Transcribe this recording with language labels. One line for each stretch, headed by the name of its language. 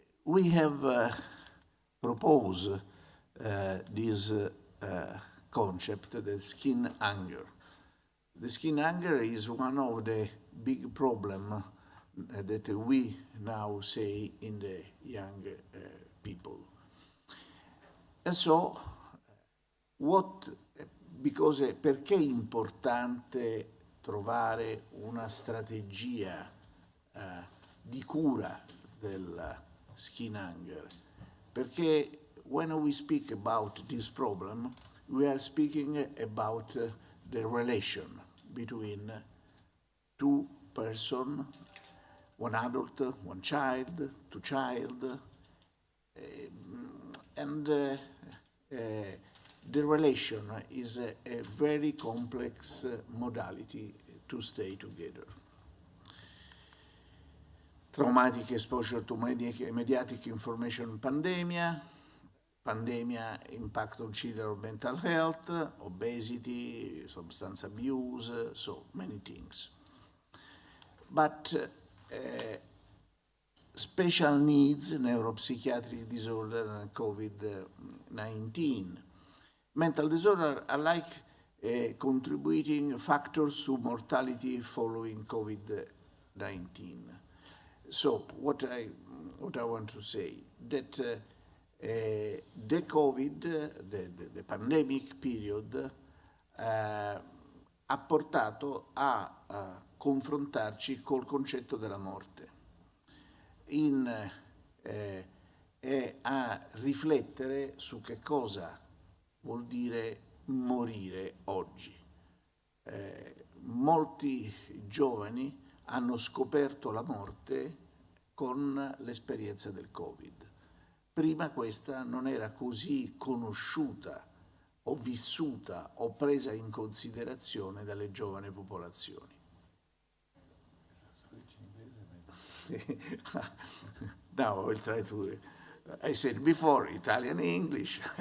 English: we have proposed this concept, the skin anger. The skin anger is one of the big problems that we now see in the young people. And so,
Italian: perché è importante trovare una strategia di cura del skin anger? Perché
English: when we speak about this problem, we are speaking about the relation between two persons, one adult, one child, two child, and the relation is a very complex modality to stay together. Traumatic exposure to mediatic information pandemia impact on children's mental health, obesity, substance abuse, so many things. But special needs, neuropsychiatric disorder, and COVID-19. Mental disorders are like contributing factors to mortality following COVID-19. So what I want to say, that the COVID, the pandemic period,
Italian: ha portato a confrontarci col concetto della morte e a riflettere su che cosa vuol dire morire oggi. Molti giovani hanno scoperto la morte con l'esperienza del Covid. Prima questa non era così conosciuta o vissuta o presa in considerazione dalle giovani popolazioni.
English: Now I will try to, I said before, Italian English.